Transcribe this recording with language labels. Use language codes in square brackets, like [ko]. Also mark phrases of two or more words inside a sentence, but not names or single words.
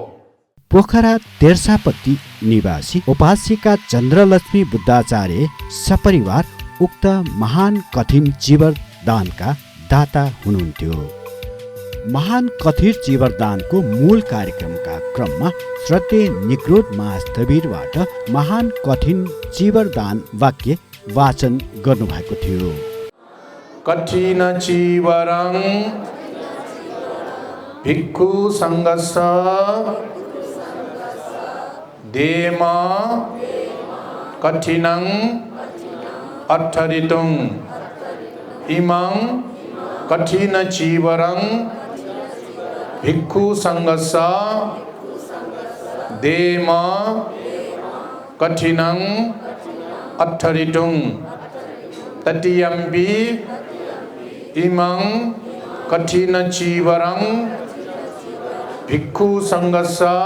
[ne] पोखरा तेर्सापट्टि निवासी उपासिका चन्द्रलक्ष्मी बुद्धाचार्य सपरिवार उक्त महान कठिन जीवरदानका दाता हुनुहुन्थ्यो। महान कठिन जीवरदानको मूल कार्यक्रमका क्रममा श्रद्धेय निग्रोध महास्थविरबाट महान कठिन जीवरदान वाक्य वाचन गर्नुभएको थियो। [pi] कठिन चीवरं भिक्खु संघस्स देम कठिनं अट्ठरितुं इमं कठिन चीवरं भिक्खु संघस्स देम कठिनं अट्ठरितुं तटियम्पि इमं कठिन चीवरं भिक्खु संघस्स